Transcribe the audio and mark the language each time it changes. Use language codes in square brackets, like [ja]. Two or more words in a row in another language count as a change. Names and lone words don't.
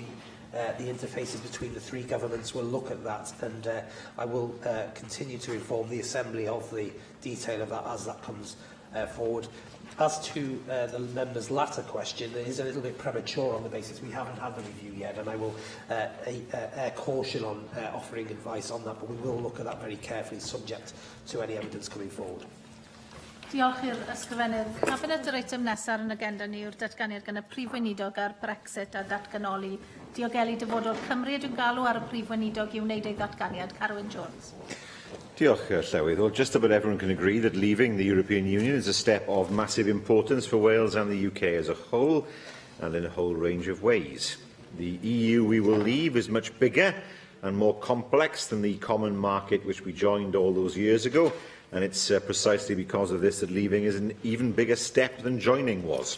[en] The interfaces between the three governments will look at that, and I will continue to inform the Assembly of the detail of that as that comes forward. As to the member's latter question, it is a little bit premature on the basis we haven't had the review yet, and I will air caution on offering advice on that, but we will look at that very carefully, subject to any evidence coming forward. [cy] Diolch i'r ysgrifennydd. Cabinet yr eitem nesaf yn agenda ni yw'r datganiad gan y Prif Weinidog ar Brexit a datganoli diogelu dyfodol Cymru. Dwi'n galw ar y Prif Weinidog i wneud ei ddatganiad. Carwyn Jones. Diolch, Llywydd. [en] Well, just about everyone can agree that leaving the European Union is a step of massive importance for Wales and the UK as a whole, and in a whole range of ways. The EU we will leave is much bigger and more complex than the common market which we joined all those years ago, and it's precisely because of this that leaving is an even bigger step than joining was.